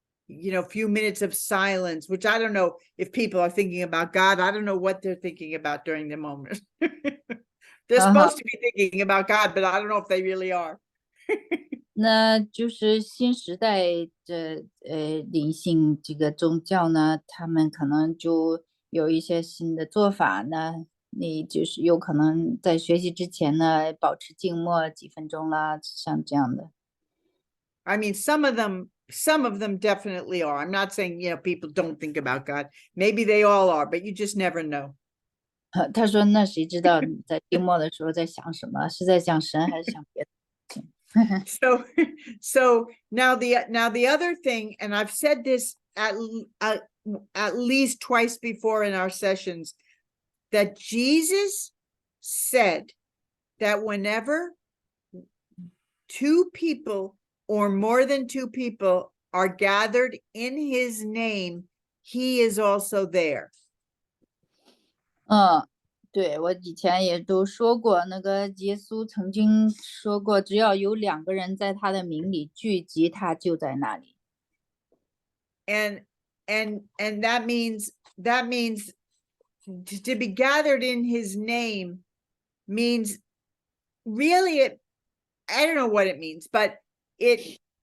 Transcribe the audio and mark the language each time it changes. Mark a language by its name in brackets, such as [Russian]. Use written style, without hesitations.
[English] You know, a few minutes of silence, which I don't know if people are thinking about God. I don't know what they're thinking about during the moment. They're supposed to be thinking about God, but I don't know if they really are. [Chinese] 那就是新时代的灵性这个宗教呢，他们可能就有一些新的做法呢。你就是有可能在学习之前呢，保持静默几分钟啦，像这样的。 [English] I mean, some of them definitely are. I'm not saying, you know, people don't think about God. Maybe they all are, but you just never know. [Chinese] 他说：“那谁知道你在静默的时候在想什么？是在想神还是想别的？” [English] So now the other thing, and I've said this at least twice before in our sessions, that Jesus said that whenever two people or more than two people are gathered in his name, he is also there. [Chinese] 对，我以前也都说过，那个耶稣曾经说过，只要有2个人在他的名里聚集，他就在那里。 [English] And that means to be gathered in his name means really I don't know what it means, but it